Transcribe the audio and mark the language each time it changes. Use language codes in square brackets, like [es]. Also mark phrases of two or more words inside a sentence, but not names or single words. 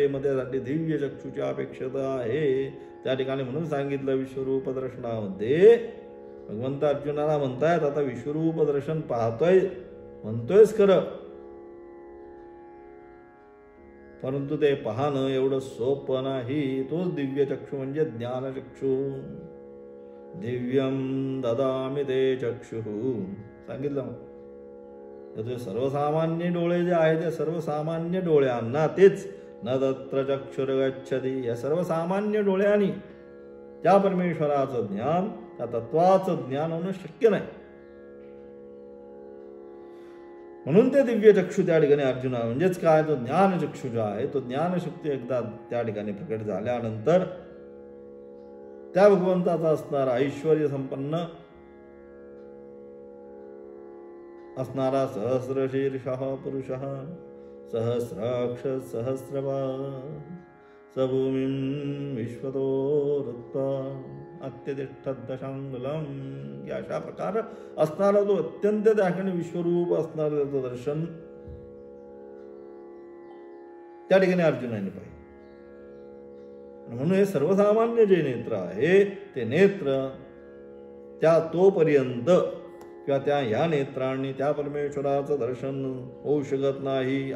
[mr] मग त्यासाठी दिव्य चक्षुची अपेक्षता आहे. त्या ठिकाणी म्हणून सांगितलं विश्वरूप दर्शनामध्ये भगवंत अर्जुनाला म्हणतायत, आता विश्वरूप दर्शन पाहतोय म्हणतोयच खरं, परंतु ते पाहणं एवढं सोपं नाही. तोच दिव्य चक्षु म्हणजे ज्ञानचक्षु. [sa] दिव्यम ददामि ते चक्षु सांगितलं. [mr] तर सर्वसामान्य डोळे जे आहेत ते सर्वसामान्य डोळ्यांना तेच [sa] न तत्र चक्षुर गच्छति, [mr] या सर्वसामान्य डोळ्यांनी त्या परमेश्वराचं ज्ञान, त्या तत्वाचं ज्ञान होणं शक्य नाही. म्हणून ते दिव्य चक्षु त्या ठिकाणी अर्जुना म्हणजेच काय, तो ज्ञानचक्षु जो आहे, तो ज्ञानशक्ती एकदा त्या ठिकाणी प्रकट झाल्यानंतर त्या भगवंताचा असणारा ऐश्वर्य संपन्न [sa] असणारा सहस्रशीर्षः पुरुषः सहस्राक्ष सहस्रपाद सभूमिं विश्वतो रुत्वा अत्यतिष्ठद्दशांगुलम, [mr] या अशा प्रकार असणारा जो अत्यंत त्या ठिकाणी विश्वरूप असणारं त्याचं दर्शन त्या ठिकाणी अर्जुनाने पाहिजे. म्हणून हे सर्वसामान्य जे नेत्र आहे ते नेत्र त्या तोपर्यंत किंवा त्या ह्या नेत्रांनी त्या परमेश्वराचं दर्शन होऊ शकत नाही.